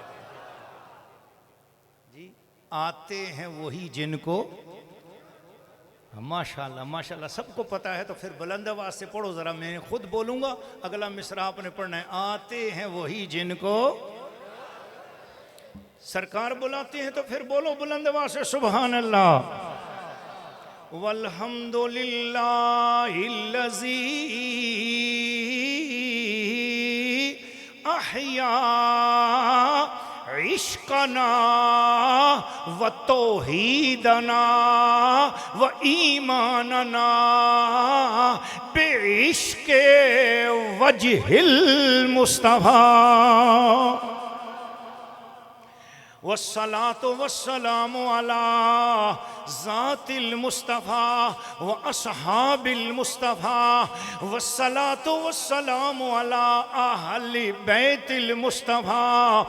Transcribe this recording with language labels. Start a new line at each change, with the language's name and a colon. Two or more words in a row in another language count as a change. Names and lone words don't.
Urdu: جی آتے ہیں وہی جن کو،
Arabic: ماشاءاللہ ماشاءاللہ
Urdu: سب کو پتا ہے، تو پھر بلند آواز سے پڑھو ذرا، میں خود بولوں گا، اگلا مصرع آپ نے پڑھنا ہے۔ آتے ہیں وہی جن کو سرکار بلاتے ہیں، تو پھر بولو بلند آواز سے
Arabic: سبحان اللہ۔ والحمدللہ الذی احیا عشقنا و توحیدنا و ایماننا بعشق وجہ المصطفیٰ، والصلاة والسلام على ذات المصطفیٰ و اصحاب المصطفیٰ، والصلاة والسلام على اہل بیت المصطفیٰ۔